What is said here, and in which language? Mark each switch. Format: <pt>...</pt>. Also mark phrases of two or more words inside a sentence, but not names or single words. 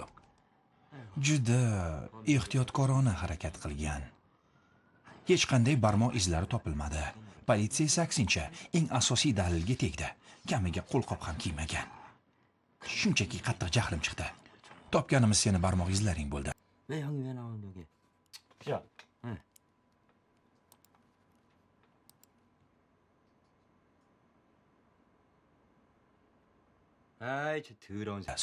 <uz>Juda ehtiyotkorona harakat qilgan. Hech qanday barmoq izlari topilmadi. Politsiya esa aksincha eng asosiy dalilga tegdi. Kamiga qo'lqop ham kiymagan. Shunchaki qattiq jahlim chiqdi. Topganimiz seni barmoq izlaring bo'ldi.</uz> <ko>왜 형이 왜 나오는 여기? 야, 아이 저 더러운 새.</ko>